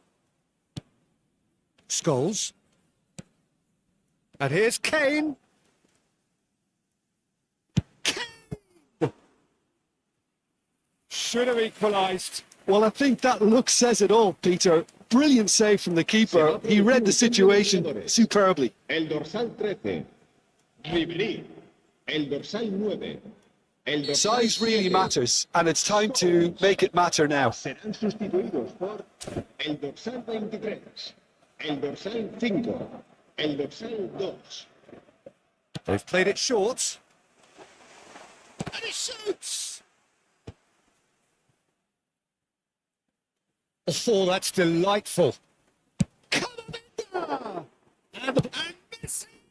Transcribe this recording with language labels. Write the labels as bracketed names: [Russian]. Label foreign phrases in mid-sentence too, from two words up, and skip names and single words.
[English] Scholes. And here's Kane. Kane! Should have equalised. Well, I think that look says it all, Peter. Brilliant save from the keeper. He read the situation superbly. [Spanish] El dorsal 13. Ribery. El dorsal 9. El dorsal [English] Size really [Spanish] 7. [English] matters, and it's time to make it matter now. [Spanish] Serán sustituidos por el dorsal 23. El dorsal 5. El dorsal 2. [English] They've played it short. And he shoots! Oh, that's delightful. Colombia! And Messi!